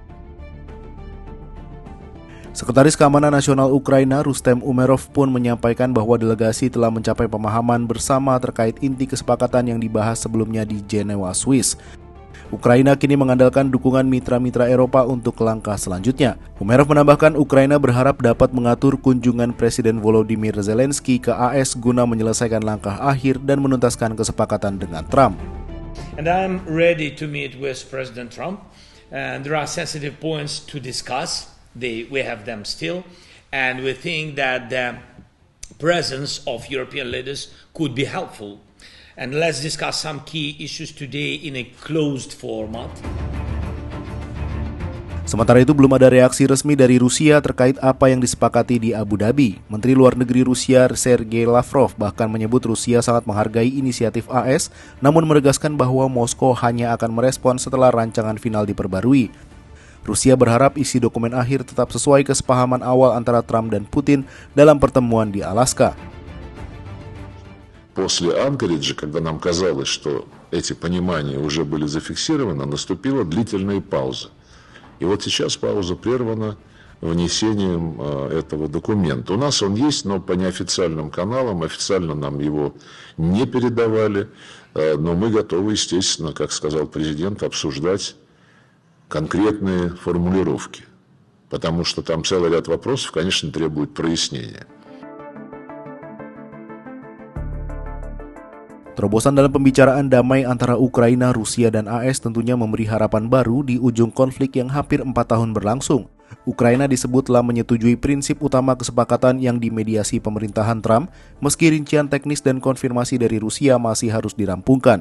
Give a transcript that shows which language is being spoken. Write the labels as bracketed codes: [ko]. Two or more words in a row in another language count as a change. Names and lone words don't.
[id] Sekretaris Keamanan Nasional Ukraina Rustem Umerov pun menyampaikan bahwa delegasi telah mencapai pemahaman bersama terkait inti kesepakatan yang dibahas sebelumnya di Jenewa, Swiss. Ukraina kini mengandalkan dukungan mitra-mitra Eropa untuk langkah selanjutnya. Umerov menambahkan Ukraina berharap dapat mengatur kunjungan Presiden Volodymyr Zelensky ke AS guna menyelesaikan langkah akhir dan menuntaskan kesepakatan dengan Trump. [en] And I'm ready to meet with President Trump. And there are sensitive points to discuss. We have them still. And we think that the presence of European leaders could be helpful. And let's discuss some key issues today in a closed format. [id] Sementara itu belum ada reaksi resmi dari Rusia terkait apa yang disepakati di Abu Dhabi. Menteri Luar Negeri Rusia Sergei Lavrov bahkan menyebut Rusia sangat menghargai inisiatif AS, namun menegaskan bahwa Moskow hanya akan merespon setelah rancangan final diperbarui. Rusia berharap isi dokumen akhir tetap sesuai kesepahaman awal antara Trump dan Putin dalam pertemuan di Alaska. [ru] После Анкориджа, когда нам казалось, что эти понимания уже были зафиксированы, наступила длительная пауза. И вот сейчас пауза прервана внесением этого документа. У нас он есть, но по неофициальным каналам, официально нам его не передавали. Но мы готовы, естественно, как сказал президент, обсуждать конкретные формулировки. Потому что там целый ряд вопросов, конечно, требует прояснения. [id] Terobosan dalam pembicaraan damai antara Ukraina, Rusia, dan AS tentunya memberi harapan baru di ujung konflik yang hampir 4 tahun berlangsung. Ukraina disebut telah menyetujui prinsip utama kesepakatan yang dimediasi pemerintahan Trump, meski rincian teknis dan konfirmasi dari Rusia masih harus dirampungkan.